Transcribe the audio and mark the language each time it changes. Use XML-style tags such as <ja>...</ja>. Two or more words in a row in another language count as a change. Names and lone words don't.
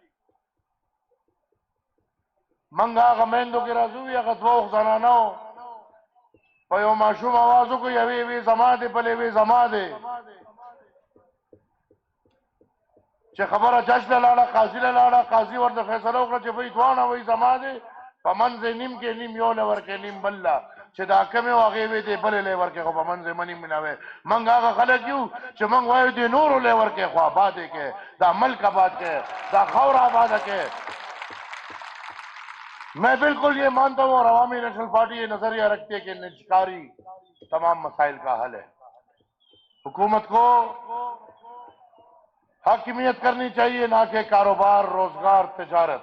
<ps>موږ هغه میندو کې راځو هغه دوه زنانو په یو ماشوم اواز وکړو یوې وې زما دی بلې وې زما دی چې خبره جج له لاړه قاضي له لاړه قاضي ورته فیصله وکړه چې بھئی دواړه وایي زما دی په منځ یې نیم کې نیم یو له ورکې نیم بل له چې دا کمې و هغې وې دی بلې له ورکې خو په منځ یې منیم نه وی. موږ هغه خلک یو چې موږ وایو دې نورو له ورکې خو آباد یې کې دا ملک آباد کې دا خاور آباد کې.</ps> <ur>میں بالکل یہ مانتا ہوں اور عوامی نیشنل پارٹی یہ نظریہ رکھتی ہے کہ نجکاری تمام مسائل کا حل ہے. حکومت کو حاکمیت کرنی چاہیے نہ کہ کاروبار روزگار تجارت.</ur>